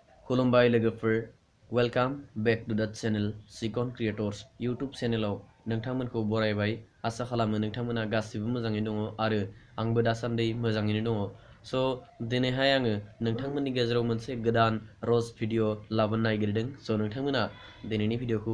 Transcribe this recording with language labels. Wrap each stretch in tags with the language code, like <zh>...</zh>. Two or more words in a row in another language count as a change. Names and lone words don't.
<brx>खुलुमबाय लोगोफोर</brx> <en>welcome back to the channel</en> <brx>चिकन क्रिएटर्स यूट्यूब चैनलाव नोंथांमोनखौ बरायबाय आसा खालामो नोंथांमोना गासिबो मोजाङैनो दङ आरो आंबो दासान्दि मोजाङैनो दङ सो दिनैहाय आङो नोंथांमोननि गेजेराव मोनसे गोदान रस्ट भिडिअ लाबोनो नागिरदों सो नोंथांमोना दिनैनि भिडिअखौ</brx>